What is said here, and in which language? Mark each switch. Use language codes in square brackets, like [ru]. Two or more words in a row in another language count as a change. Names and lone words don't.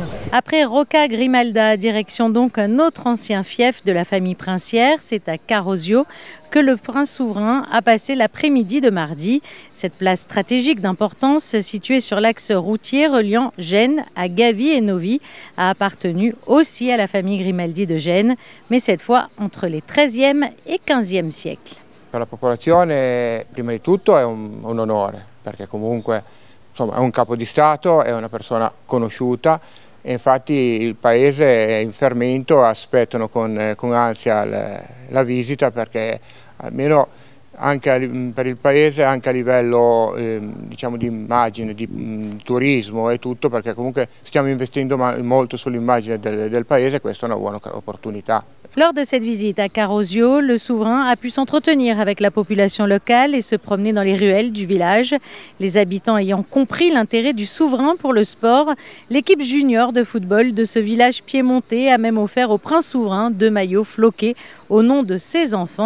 [fr] Après Rocca Grimalda, direction donc un autre ancien fief de la famille princière, c'est à Carosio que le prince souverain a passé l'après-midi de mardi. Cette place stratégique d'importance, située sur l'axe routier reliant Gênes à Gavi e Novi, a appartenu aussi à la famille Grimaldi de Gênes, mais cette fois entre les XIIIe et XVe siècles. [it] Per la popolazione, prima di tutto, è un onore, perché comunque insomma, è un capo di Stato, è una persona conosciuta e infatti il paese è in fermento, aspettano con ansia la visita perché almeno anche per il paese, anche a livello diciamo di immagine, di turismo e tutto, perché comunque stiamo investendo molto sull'immagine del paese e questa è una buona opportunità. [fr] Lors de cette visite à Carosio, le souverain a pu s'entretenir avec la population locale et se promener dans les ruelles du village. Les habitants ayant compris l'intérêt du souverain pour le sport, l'équipe junior de football de ce village piémontais a même offert au prince souverain 2 maillots floqués au nom de ses enfants.